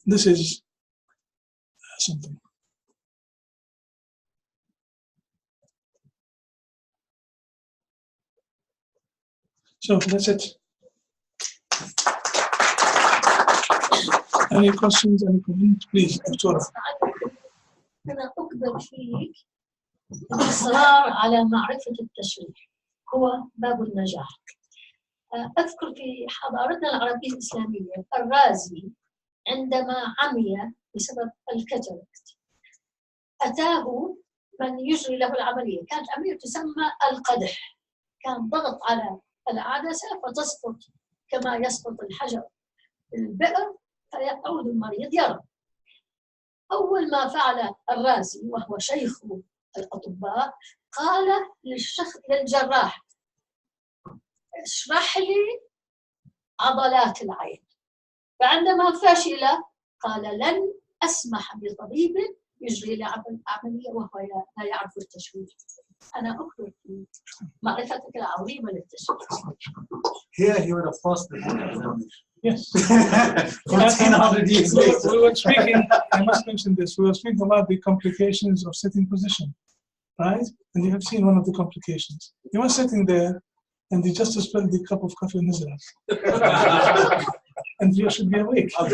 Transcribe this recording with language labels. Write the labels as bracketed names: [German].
[English] This is something. So that's it. Any questions, any comments? Please, Doctora. [Arabic] أنا أقدر فيك الإصرار على معرفة التشريح هو باب النجاح. أذكر في حضارتنا العربية الإسلامية الرازي عندما عمي بسبب الكاتاراكت أتاه من يجري له العملية، كانت عملية تسمى القدح، كان ضغط على العدسة فتسقط كما يسقط الحجر البئر فيعود المريض يرى. أول ما فعل الرازي وهو شيخ الأطباء قال للجراح اشرح لي عضلات العين، فعندما فشل قال لن أسمح بطبيب يجري لي عملية وهو لا يعرف التشخيص. أنا أخبر في معرفتك العظيمة للتشخيص. [English] Here he would have passed the board examination. Yes. 1400 years later. We were speaking, I must mention this, we were speaking about the complications of sitting position, right? And you have seen one of the complications. He was sitting there and he just spilled the cup of coffee in his lap. And you should be awake.